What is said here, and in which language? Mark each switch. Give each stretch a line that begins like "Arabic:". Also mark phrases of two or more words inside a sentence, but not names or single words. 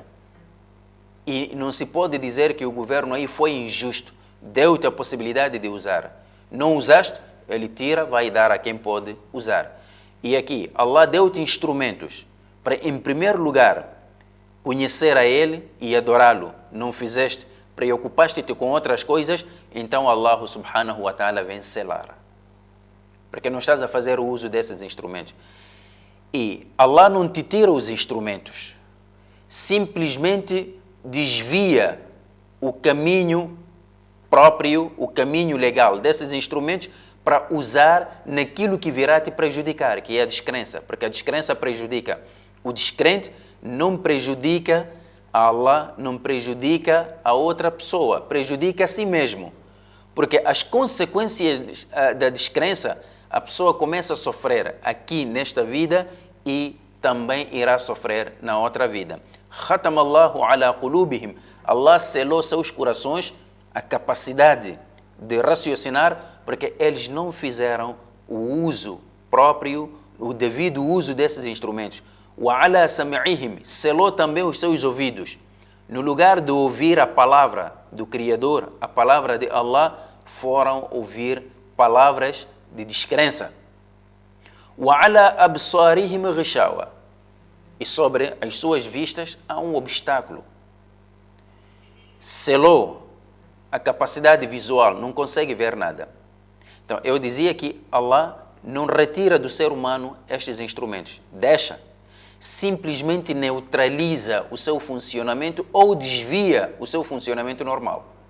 Portuguese: E não se pode dizer que o governo aí foi injusto, deu-te a possibilidade de usar. Não usaste, ele tira, vai dar a quem pode usar. E aqui, Allah deu-te instrumentos para, em primeiro lugar, conhecer a Ele e adorá-lo. Não fizeste, preocupaste-te com outras coisas, então Allah
Arabic: سبحانه وتعالى
Portuguese: vem selar. Porque não estás a fazer o uso desses instrumentos. E Allah não te tira os instrumentos, simplesmente desvia o caminho próprio, o caminho legal desses instrumentos para usar naquilo que virá te prejudicar, que é a descrença, porque a descrença prejudica. O descrente não prejudica a Allah, não prejudica a outra pessoa, prejudica a si mesmo. Porque as consequências da descrença, a pessoa começa a sofrer aqui nesta vida e também irá sofrer na outra vida.
Arabic: ختم الله على قلوبهم.
Portuguese: Allah selou seus corações a capacidade de raciocinar, porque eles não fizeram o uso próprio, o devido uso desses instrumentos.
Arabic: وعلى سمعهم,
Portuguese: selou também os seus ouvidos. No lugar de ouvir a palavra do Criador, a palavra de Allah, foram ouvir palavras de descrença.
Arabic: وعلى أبصارهم غشاوة.
Portuguese: E sobre as suas vistas há um obstáculo. Selou a capacidade visual, não consegue ver nada. Então, eu dizia que Allah não retira do ser humano estes instrumentos. Deixa. Simplesmente neutraliza o seu funcionamento ou desvia o seu funcionamento normal.